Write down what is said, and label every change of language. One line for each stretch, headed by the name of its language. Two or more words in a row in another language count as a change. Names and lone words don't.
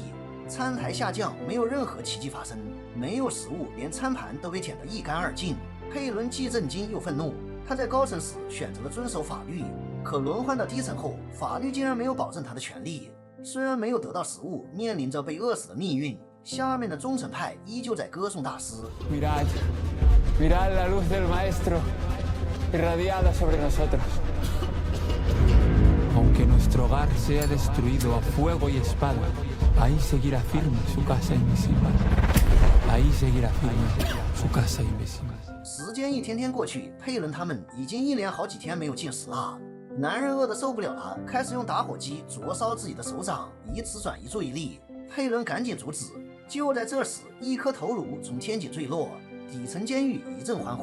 Chinese: 餐台下降，没有任何奇迹发生，没有食物，连餐盘都被舔得一干二净。佩伦既震惊又愤怒，他在高层时选择了遵守法律，可轮换到低层后，法律竟然没有保证他的权利。虽然没有得到食物，面临着被饿死的命运，下面的忠诚派依旧在歌颂大师。
Spanish: Mirad, mirad la luz del maestro irradiada sobre nosotros. Aunque nuestro hogar sea destruido a fuego y espada, ahí seguirá firme su casa invisible. Ahí seguirá firme su casa invisible.
Chinese: 时间一天天过去，佩伦他们已经一连好几天没有进食了。男人饿得受不了了，开始用打火机灼烧自己的手掌，以此转移注意力。佩伦赶紧阻止。就在这时，一颗头颅从天井坠落，底层监狱一阵欢呼。